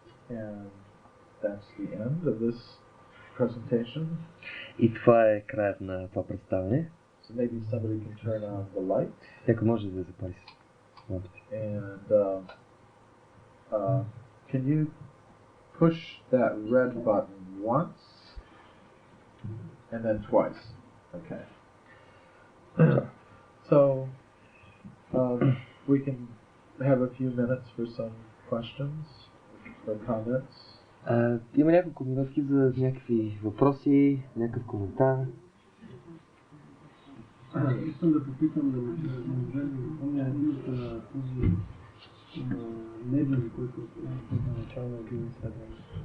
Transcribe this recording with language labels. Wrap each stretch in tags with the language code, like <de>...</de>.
<en>And that's the end of this presentation.</en> <bg>И това е краят на това представяне.</bg> <en>So maybe somebody can turn on the light.</en> <bg>Някой може да запали лампите.</bg> <en>And can you push that red button once and then twice? Okay. So we can have a few minutes for some questions or comments.</en> <bg>Има няколко минутки за някакви въпроси, някакъв коментар. Искам да попитам, да ми помня името на този медиум, който на начало на един изследване.</bg>